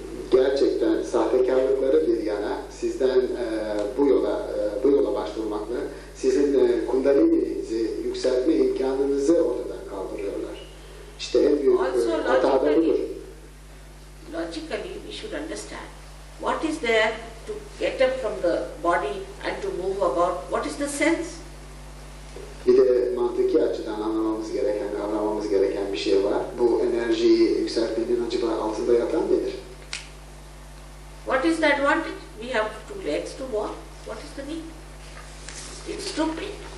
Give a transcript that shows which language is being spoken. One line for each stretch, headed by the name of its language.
Turkish: Gerçekten sahtekarlıkları bir yana sizden bu yola başvurmakla sizin kundalini'nizi yükseltme imkanınızı ortadan kaldırıyorlar. İşte en büyük hata da budur.
English: Logically we should understand what is there to get up from the body and to move about. What is the sense?
Turkish: Bir de mantıki açıdan anlamamız gereken, kavramamız gereken bir şey var. Bu enerjiyi yükseltmenin acaba altında yatan nedir?
English: What is the advantage? We have 2 legs to walk. What is the need? It's stupid.